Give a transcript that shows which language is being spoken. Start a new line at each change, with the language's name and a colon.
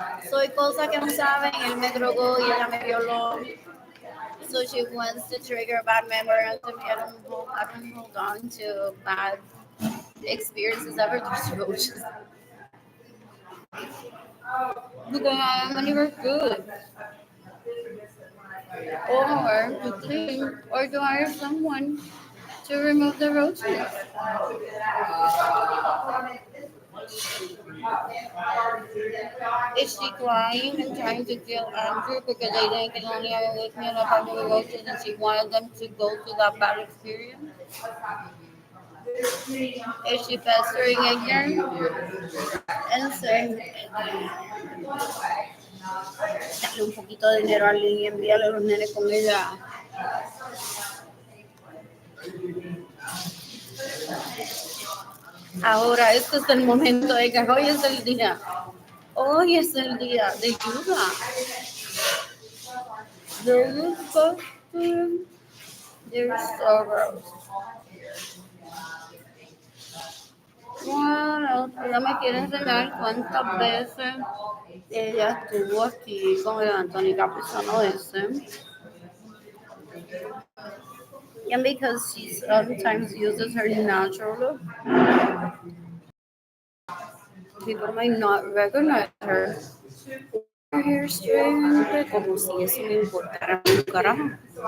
Spanish: Soy cosa que no saben, él me drogó y ella me violó.
English: So she wants to trigger bad memories and I don't hold on to bad experiences ever through roaches. Because I am never good. Or to clean or to hire someone to remove the roaches. Is she crying and trying to kill Andrew because they didn't get only with me in apartment with roaches and she wanted them to go through that bad experience? Is she pestering again? And saying,
Spanish: dale un poquito de dinero a alguien y envíale a los nenes con ella. Ahora, este es el momento de que hoy es el día. Hoy es el día de ayuda.
English: They're disgusting. They're so gross.
Spanish: Bueno, ella me quiere enseñar cuántas veces ella estuvo aquí con el Anthony Capuzono ese.
English: And because she sometimes uses her natural look, people might not recognize her. Her hair straight,
Spanish: como si eso me importara un carajo.